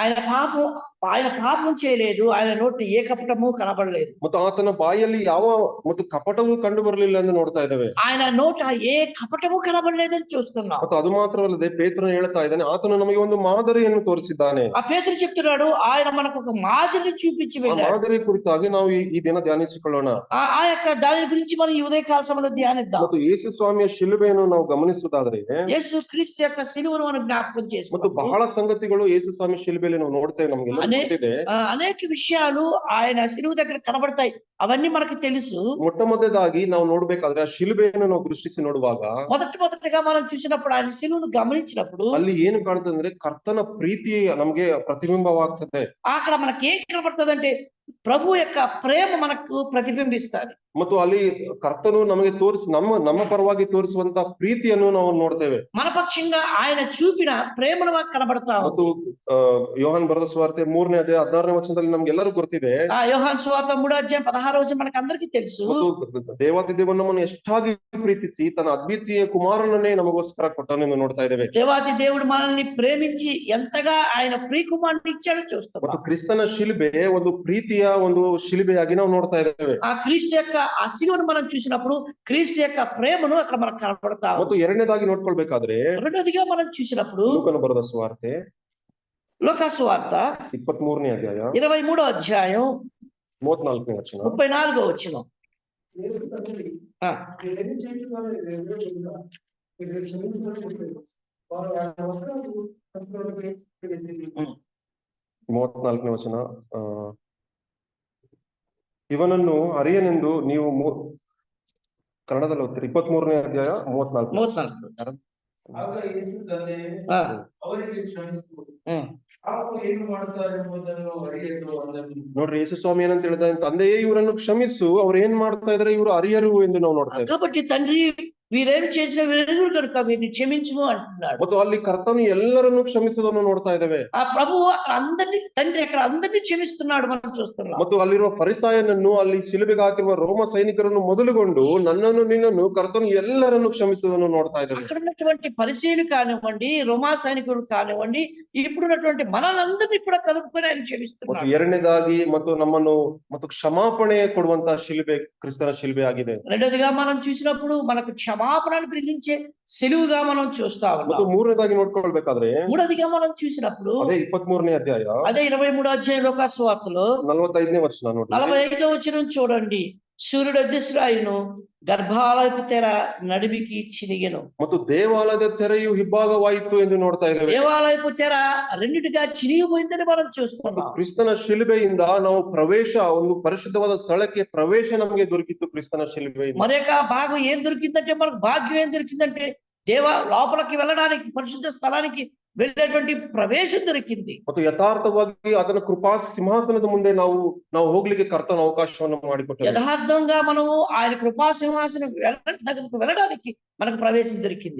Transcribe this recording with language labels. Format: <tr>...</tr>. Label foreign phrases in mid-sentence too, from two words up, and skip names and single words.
<te>ఆయన పాపం చేయలేదు, ఆయన నోటి ఏ కపటము కనబడలేదు.</te> <kn>ಮತ್ತು ಆತನ ಬಾಯಲ್ಲಿ ಯಾವ ಮತ್ತು ಕಪಟವೂ ಕಂಡು ಬರಲಿಲ್ಲ ಎಂದು ನೋಡ್ತಾ ಇದ್ದೇವೆ.</kn> <te>ఆయన నోట ఏ కపటము కనబడలేదని చూస్తున్నాం.</te> <kn>ಮತ್ತು ಅದು ಮಾತ್ರವಲ್ಲದೆ ಪೇತ್ರನು ಹೇಳ್ತಾ ಇದ್ದಾನೆ, ಆತನು ನಮಗೆ ಒಂದು ಮಾದರಿಯನ್ನು ತೋರಿಸಿದ್ದಾನೆ.</kn> <te>ఆ పేతురు చెప్తున్నాడు, ఆయన మనకు ఒక మాదిరిని చూపించి వెళ్ళాడు.</te> <kn>ಮಾದರಿ ಕುರಿತಾಗಿ ನಾವು ಈ ದಿನ ಧ್ಯಾನಿಸಿಕೊಳ್ಳೋಣ.</kn> <te>ఆ యొక్క దాని గురించి మనం ఈ ఉదయకాల సమయంలో ధ్యానిద్దాం.</te> <kn>ಮತ್ತು ಯೇಸು ಸ್ವಾಮಿಯ ಶಿಲುಬೆಯನ್ನು ನಾವು ಗಮನಿಸುವುದಾದ್ರೆ</kn> <te>యేసు క్రీస్తు యొక్క సిలువను మనం జ్ఞాపకం</te> <kn>ಮತ್ತು</kn> <te>చేసుకుంటాం.</te> <kn>ಬಹಳ ಸಂಗತಿಗಳು ಯೇಸು ಸ್ವಾಮಿ ಶಿಲುಬೆಯಲ್ಲಿ ನಾವು ನೋಡ್ತೇವೆ. ನಮಗೆಲ್ಲ ಗೊತ್ತಿದೆ.</kn> <te>అనేక విషయాలు ఆయన సిలువ దగ్గర కనబడతాయి, అవన్నీ మనకు తెలుసు.</te> <kn>ಮೊಟ್ಟಮೊದಲಾಗಿ ನಾವು ನೋಡ್ಬೇಕಾದ್ರೆ ಆ ಶಿಲುಬೆಯನ್ನು ನಾವು ದೃಷ್ಟಿಸಿ ನೋಡುವಾಗ</kn> <te>మొదటిగా మనం చూసినప్పుడు ఆయన సిలువను గమనించినప్పుడు</te> <kn>ಅಲ್ಲಿ ಏನು ಕಾಣ್ತದೆ ಅಂದ್ರೆ ಕರ್ತನ ಪ್ರೀತಿ ನಮ್ಗೆ ಪ್ರತಿಬಿಂಬವಾಗ್ತದೆ.</kn> <te>అక్కడ మనకి ఏం కనబడుతుంది అంటే ప్రభు యొక్క ప్రేమ మనకు ప్రతిబింబిస్తుంది.</te> <kn>ಮತ್ತು ಅಲ್ಲಿ ಕರ್ತನು ನಮಗೆ ನಮ್ಮ ಪರವಾಗಿ ತೋರಿಸುವಂತ ಪ್ರೀತಿಯನ್ನು ನಾವು ನೋಡ್ತೇವೆ.</kn> <te>మన పక్షంగా ఆయన చూపిన ప్రేమను మనకు కనబడతా.</te> <kn>ಮತ್ತು ಯೋಹಾನ್ ಬರೆದ ಸುವಾರ್ತೆ 3ನೇ ಅಧ್ಯಾಯ 16ನೇ ವಚನದಲ್ಲಿ ನಮ್ಗೆಲ್ಲರೂ ಗೊತ್ತಿದೆ.</kn> <te>యోహాను సువార్త 3వ అధ్యాయం 16వ వచనం మనకు అందరికీ తెలుసు.</te> <kn>ಮತ್ತು ದೇವಾದಿ ದೇವರು ನಮ್ಮನ್ನು ಎಷ್ಟಾಗಿ ಪ್ರೀತಿಸಿ ತನ್ನ ಅದ್ವಿತೀಯ ಕುಮಾರನನ್ನೇ ನಮಗೋಸ್ಕರ ಕೊಟ್ಟನು ಎಂದು ನೋಡ್ತಾ ಇದ್ದೇವೆ.</kn> <te>దేవాది దేవుడు మనల్ని ప్రేమించి ఎంతగా ఆయన ప్రియకుమారుని ఇచ్చాడో చూస్తాం.</te> <kn>ಮತ್ತು ಕ್ರಿಸ್ತನ ಶಿಲುಬೆ ಒಂದು ಪ್ರೀತಿಯ ಒಂದು ಶಿಲುಬೆಯಾಗಿ ನಾವು ನೋಡ್ತಾ ಇದ್ದೇವೆ.</kn> <te>ఆ క్రీస్తు యొక్క ఆ సిలువను మనం చూసినప్పుడు క్రీస్తు యొక్క ప్రేమను అక్కడ మనకు కనబడతా.</te> <kn>ಮತ್ತು ಎರಡನೇದಾಗಿ ನೋಡ್ಕೊಳ್ಬೇಕಾದ್ರೆ</kn> <te>రెండోదిగా మనం చూసినప్పుడు</te> <kn>ಲೂಕನು ಬರೆದ ಸುವಾರ್ತೆ</kn> <te>లూకా సువార్త</te> <kn>23ನೇ ಅಧ್ಯಾಯ</kn> <te>23వ అధ్యాయం</te> <kn>34ನೇ ವಚನ.</kn> <te>34వ వచనం. ఆ</te> <kn>34ನೇ ವಚನ. ಇವನನ್ನು ಅರಿಯನೆಂದು ನೀವು ಕನ್ನಡದಲ್ಲಿ ಓದ್ತೀರಿ. 23ನೇ ಅಧ್ಯಾಯ 34. ಆಗ ಯೇಸು ತಂದೆ ಅವರಿಗೆ ಕ್ಷಮಿಸು, ಅವರು ಏನು ಮಾಡ್ತಾರೆ ಎಂಬುದನ್ನು ಅರಿಯರು ಅಂದನು. ನೋಡ್ರಿ, ಯೇಸು ಸ್ವಾಮಿ ಏನಂತ ಹೇಳಿದ, ತಂದೆಯೇ ಇವರನ್ನು ಕ್ಷಮಿಸು, ಅವ್ರು ಏನ್ ಮಾಡ್ತಾ ಇದಾರೆ ಇವರು ಅರಿಯರು ಎಂದು ನಾವು ನೋಡ್ತಾ ಇದ್ದೇವೆ.</kn> <te>కాబట్టి తండ్రి వీరేమి చేసిన వీరెరుగురు కనుక వీరిని క్షమించుము అంటున్నాడు.</te> <kn>ಮತ್ತು ಅಲ್ಲಿ ಕರ್ತನು ಎಲ್ಲರನ್ನು ಕ್ಷಮಿಸುವುದನ್ನು ನೋಡ್ತಾ ಇದ್ದೇವೆ.</kn> <te>ఆ ప్రభువు అక్కడ అందరినీ తండ్రి అక్కడ అందరినీ క్షమిస్తున్నాడు మనం చూస్తున్నాం.</te> <kn>ಮತ್ತು ಅಲ್ಲಿರುವ ಫರಿಸಾಯನನ್ನು ಅಲ್ಲಿ ಶಿಲುಬೆಗೆ ಹಾಕಿರುವ ರೋಮ ಸೈನಿಕರನ್ನು ಮೊದಲುಗೊಂಡು ನನ್ನನ್ನು ನಿನ್ನನ್ನು ಕರ್ತನು ಎಲ್ಲರನ್ನು ಕ್ಷಮಿಸುವುದನ್ನು ನೋಡ್ತಾ ಇದ್ದೇವೆ.</kn> <te>అక్కడ ఉన్నటువంటి పరిచయులు కానివ్వండి, రోమా సైనికులు కానివ్వండి, ఇప్పుడున్నటువంటి మనలందరినీ కూడా కలుపుకొని ఆయన</te> <kn>ಮತ್ತು</kn> <te>క్షమిస్తున్నాడు.</te> <kn>ಎರಡನೇದಾಗಿ ಮತ್ತು ನಮ್ಮನ್ನು ಮತ್ತು ಕ್ಷಮಾಪಣೆ ಕೊಡುವಂತಹ ಶಿಲುಬೆ ಕ್ರಿಸ್ತನ ಶಿಲುಬೆ ಆಗಿದೆ.</kn> <te>రెండోదిగా మనం చూసినప్పుడు మనకు క్షమాపణను కలిగించే సెలువుగా మనం చూస్తా</te> <kn>ಮತ್ತು</kn> <te>ఉన్నాం.</te> <kn>ಮೂರನೇದಾಗಿ ನೋಡ್ಕೊಳ್ಬೇಕಾದ್ರೆ</kn> <te>మూడోదిగా మనం చూసినప్పుడు</te> <kn>ಅದೇ 23ನೇ అధ్యాಯ</kn> <te>అదే 23వ అధ్యాయం లోకాసు వార్తలో</te> <kn>45ನೇ వచನ ನೋಡಿ.</kn> <te>45వ వచనం చూడండి. సూర్యుడు అదృశ్యుడాయను, గర్భాలయపు తెర నడిమికి చినిగెను.</te> <kn>ಮತ್ತು ದೇವಾಲಯದ ತೆರೆಯು ಇಬ್ಬಾಗವಾಯಿತು ಎಂದು ನೋಡ್ತಾ ಇದ್ದೇವೆ.</kn> <te>దేవాలయపు తెర రెండిటిగా చినిగిపోయిందని మనం చూస్తున్నాం.</te> <kn>ಕ್ರಿಸ್ತನ ಶಿಲುಬೆಯಿಂದ ನಾವು ಪ್ರವೇಶ, ಒಂದು ಪರಿಶುದ್ಧವಾದ ಸ್ಥಳಕ್ಕೆ ಪ್ರವೇಶ ನಮಗೆ ದೊರಕಿತ್ತು ಕ್ರಿಸ್ತನ ಶಿಲುಬೆಯಿಂದ.</kn> <te>మరొక భాగం ఏం దొరికిందంటే, మనకు భాగ్యం ఏం దొరికిందంటే లోపలికి వెళ్ళడానికి, పరిశుద్ధ స్థలానికి వెళ్ళేటువంటి ప్రవేశం దొరికింది.</te> <kn>ಮತ್ತು ಯಥಾರ್ಥವಾಗಿ ಅದನ್ನ ಕೃಪಾ ಸಿಂಹಾಸನದ ಮುಂದೆ ನಾವು ಹೋಗ್ಲಿಕ್ಕೆ ಕರ್ತನ ಅವಕಾಶವನ್ನು ಮಾಡಿಕೊಟ್ಟರು.</kn> <te>యథార్థంగా మనము ఆయన కృపా సింహాసనం దగ్గరకు వెళ్ళడానికి మనకు ప్రవేశం దొరికింది.</te>